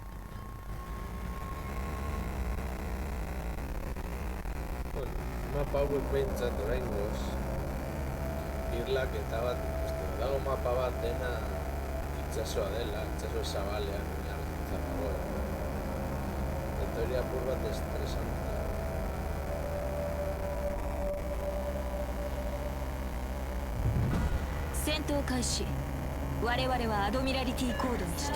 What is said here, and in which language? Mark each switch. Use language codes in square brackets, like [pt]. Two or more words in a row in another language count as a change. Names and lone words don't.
[eu] Mapa hauek behintzat oraingoz irlak eta bat ikusten. Dago mapa bat dena itxasoa dela, itxaso zabalean oinarrituta dago. Eta hori apur bat estresanta. [ja] 戦闘開始。我々はアドミラリティコードに従う。